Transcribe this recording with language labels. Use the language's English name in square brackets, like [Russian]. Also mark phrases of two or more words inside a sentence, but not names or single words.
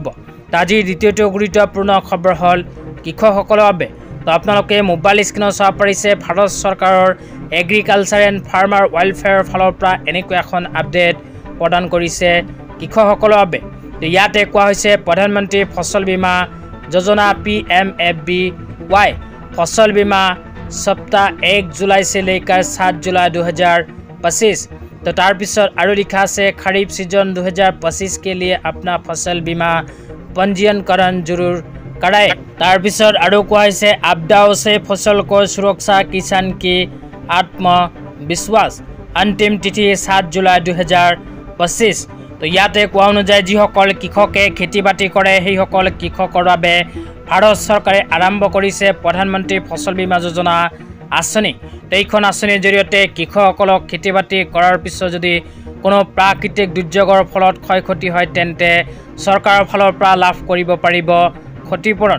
[Assamese] আজিৰ দ্বিতীয়টো গুৰুত্বপূৰ্ণ খবৰ হ'ল কৃষকসকলৰ বাবে। তো আপোনালোকে মোবাইল স্ক্ৰীনত চাব পাৰিছে ভাৰত চৰকাৰৰ এগ্ৰিকালচাৰ এণ্ড ফাৰ্মাৰ ৱেলফেয়াৰৰ ফালৰ পৰা এনেকৈ এখন আপডেট প্ৰদান কৰিছে কৃষকসকলৰ বাবে। তো ইয়াতে কোৱা হৈছে প্ৰধানমন্ত্ৰী ফচল বীমা যোজনা PMFBY [Hindi] फसल बीमा सप्ताह 1 जुलाई से लेकर 7 जुलाई 2025। तो [Assamese] তাৰপিছত আৰু লিখা আছে [Hindi] खरीफ सीजन 2025 के लिए अपना फसल बीमा पंजीकरण जरूर कराए। [Assamese] তাৰপিছত আৰু কোৱা হৈছে [Hindi] आपदाओं से फसल को सुरक्षा किसान की आत्मविश्वास अंतिम तिथि 7 जुलाई 2025। [Assamese] तो ইয়াতে কোৱা অনুযায়ী যিসকল কৃষকে খেতি বাতি কৰে সেইসকল কৃষকৰ বাবে ভাৰত চৰকাৰে আৰম্ভ কৰিছে প্ৰধানমন্ত্ৰী ফচল বীমা যোজনা আঁচনি। এইখন আঁচনিৰ জৰিয়তে কৃষকসকলক খেতি বাতি কৰাৰ পিছত যদি কোনো প্ৰাকৃতিক দুৰ্যোগৰ ফলত ক্ষয় ক্ষতি হয় তেন্তে চৰকাৰৰ ফালৰ পৰা লাভ কৰিব পাৰিব ক্ষতিপূৰণ।